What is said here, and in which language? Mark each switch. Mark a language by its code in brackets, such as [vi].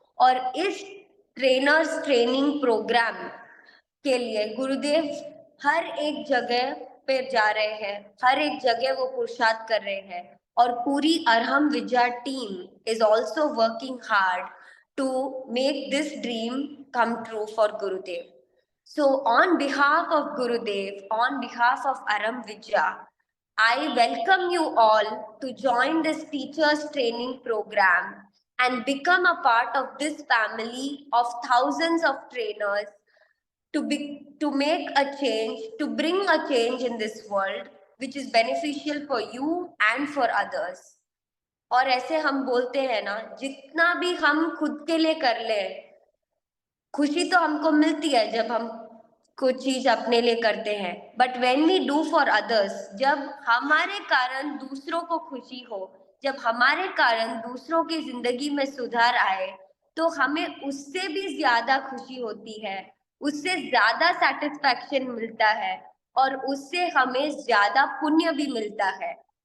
[hi] और इस trainers training programme के लिए गुरुदेव हर एक जगह पे जा रहे हैं, हर एक जगह वो पुरुषार्थ कर रहे हैं, और पूरी अरहम विद्या team [en] Is also working hard to make this dream come true for Gurudev. So on behalf of Gurudev, on behalf of Aram Vidya, I welcome you all to join this teachers training program and become a part of this family of thousands of trainers to make a change, to bring a change in this world which is beneficial for you and for others. [hi] और ऐसे हम बोलते हैं ना, जितना भी हम खुद के लिए कर ले, खुशी तो हमको मिलती है जब हम कुछ चीज अपने लिए करते हैं, [en] but when we do for others, [hi] जब हमारे कारण दूसरों को खुशी हो, जब हमारे कारण दूसरों की जिंदगी में सुधार आए, तो हमें उससे भी ज्यादा खुशी होती है, उससे ज्यादा सेटिस्फैक्शन मिलता है, और उससे हमें ज्यादा पुण्य भी मिलता है।